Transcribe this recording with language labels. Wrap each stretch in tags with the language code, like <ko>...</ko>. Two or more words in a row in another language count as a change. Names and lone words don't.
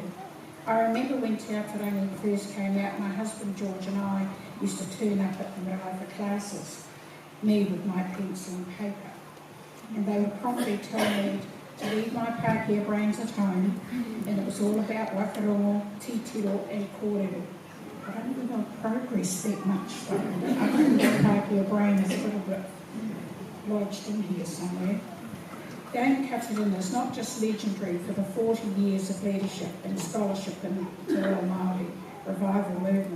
<en>I remember when Te Atarangi first came out, my husband George and I used to turn up at the marae for classes, me with my pencil and paper. And they would promptly tell me to leave my Pākehā brains at home, and it was all about</en> <mi>wakarongo, titiro</mi> <en>and kōrero. I don't think I've progressed that much, though. I think my Pākehā brain is a little bit lodged in here somewhere. Dame Tariana is not just legendary for the 40 years of leadership and scholarship in Te Reo Māori revival movement.</en>